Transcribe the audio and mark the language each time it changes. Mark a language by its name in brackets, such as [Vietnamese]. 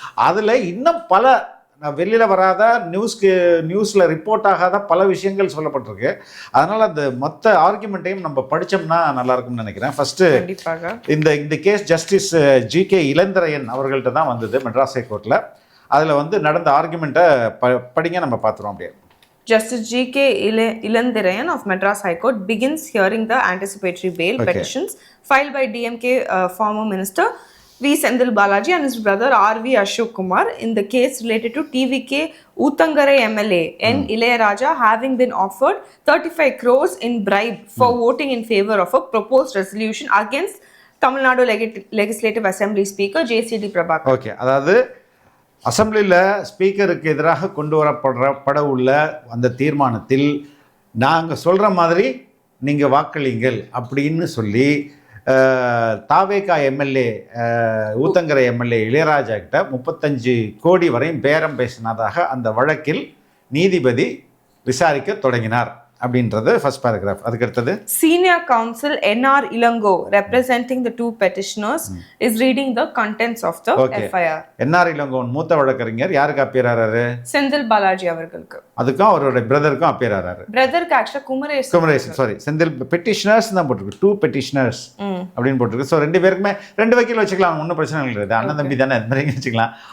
[Tamil] அதில் இன்னும் பல வெளியில் வராத நியூஸில் ரிப்போர்ட் ஆகாத பல விஷயங்கள் சொல்லப்பட்டிருக்கு. அதனால் அந்த மொத்த ஆர்குமெண்ட்டையும் நம்ம படித்தோம்னா நல்லாயிருக்கும்னு நினைக்கிறேன். ஃபஸ்ட்டு இந்த கேஸ் ஜஸ்டிஸ் GK இளந்திரையன் அவர்கள்ட்ட தான் வந்தது மெட்ராஸ் ஹைகோர்ட்டில். அதில் வந்து நடந்த ஆர்குமெண்ட்டை படிங்க, நம்ம பார்த்துருவோம். அப்படியே [English] Justice GK Ilandirayan of Madras High Court begins hearing the anticipatory bail petitions filed by DMK former minister V. Senthil Balaji and his brother R.V. Ashok Kumar in the case related to TVK Oothangare MLA N. Ilayaraja having been offered 35 crores in bribe for voting in favor of a proposed resolution against Tamil Nadu Legislative Assembly Speaker JCD Prabhakar. [Tamil] Okay, அதாவது அசம்பிளியில் ஸ்பீக்கருக்கு எதிராக கொண்டு வரப்பட உள்ள அந்த தீர்மானத்தில் நாங்கள் சொல்கிற மாதிரி நீங்கள் வாக்களிங்கள் அப்படின்னு சொல்லி தாவேகா எம்எல்ஏ ஊத்தங்கரை எம்எல்ஏ இளையராஜா கிட்ட 35 கோடி வரையும் பேரம் பேசினதாக அந்த வழக்கில் நீதிபதி விசாரிக்க தொடங்கினார் அப்படின்றது ஃபர்ஸ்ட் பேராகிராஃப். அதுக்கு அடுத்தது, [English] Senior counsel NR Ilango representing the two petitioners is reading the contents of the FIR. [Tamil] NR Ilango மூத்த வழக்கறிஞர் யாருக்கு அப்பியர் ஆறாரு? செந்தில் பாலாஜி அவர்களுக்கு. அதுக்கும் அவரோட பிரதருக்கும் அப்பியர் ஆறாரு. பிரதருக்கு ஆக்சுவலா குமரேசன் சாரி செந்தில் பெட்டிஷனர்ஸ் தான் போட்டிருக்கு, 2 பெட்டிஷனர்ஸ் அப்படின்னு போட்டிருக்கு. ஸோ 2 பேருக்குமே 2 வக்கீல் வச்சுக்கலாம், ஒன்றும் பிரச்சனை கிடையாது. அண்ணன் தம்பி தானே, அது மாதிரி வச்சுக்கலாம்.